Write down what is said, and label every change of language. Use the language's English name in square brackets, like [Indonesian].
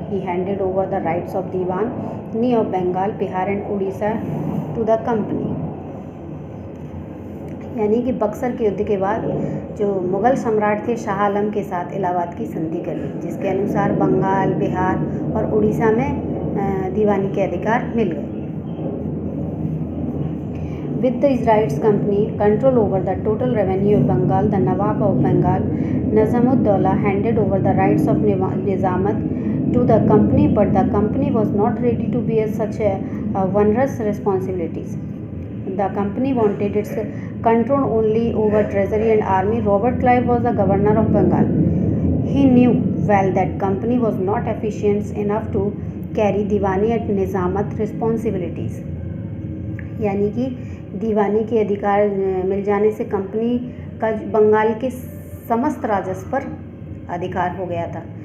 [English] He handed over the rights of Diwani of Bengal, Bihar and Orissa to the company. [Hindi] यानी कि बक्सर के युद्ध के बाद जो मुगल सम्राट थे शाह आलम के साथ इलाहाबाद की संधि कर ली, जिसके अनुसार बंगाल, बिहार और उड़ीसा में दीवानी के अधिकार मिल गए। [English] With these rights, company control over the total revenue of Bengal. The Nawab of Bengal, Nazam-ud-Dawla, handed over the rights of Nizamat to the company, but the company was not ready to bear such onerous responsibilities. The company wanted its control only over treasury and army. Robert Clive was the governor of Bengal. He knew well that company was not efficient enough to carry Diwani and Nizamat responsibilities। [Hindi] यानी कि दीवानी के अधिकार मिल जाने से company का बंगाल के समस्त राजस्व पर अधिकार हो गया था।